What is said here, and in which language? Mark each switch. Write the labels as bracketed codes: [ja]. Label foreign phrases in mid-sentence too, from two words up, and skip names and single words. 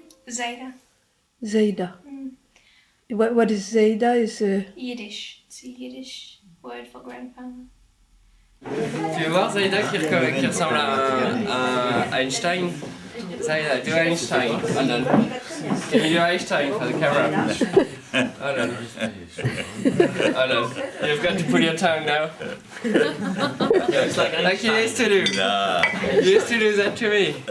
[en] Zayda. Zayda. What is Zayda? Is Yiddish. It's a Yiddish word for grandfather. [fr] Tu veux voir Zayda qui ressemble à Einstein? [en] Zayda, do Einstein. Hold on. Can you do Einstein for the camera? Hold on. Hold on. You've got to pull your tongue now. Like you used to do. Nah. You used to do that to me.